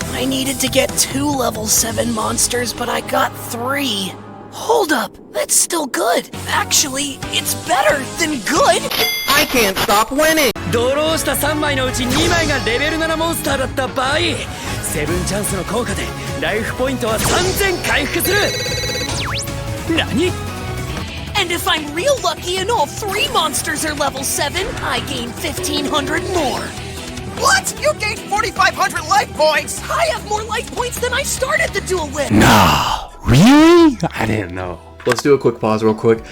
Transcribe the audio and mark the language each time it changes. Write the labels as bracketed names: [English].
[English] I needed to get 2 level 7 monsters, but I got 3. Hold up, that's still good. Actually, it's better than good. I can't stop winning! [Japanese] ドローした3枚のうち2枚がレベル7モンスターだった場合セブンチャンスの効果でライフポイントは3000回復する何 [English] And if I'm real lucky and all 3 monsters are level 7, I gain 1500 more. What? You gained 4,500 life points! I have more life points than I started the duel with. Nah, really? I didn't know. Let's do a quick pause real quick.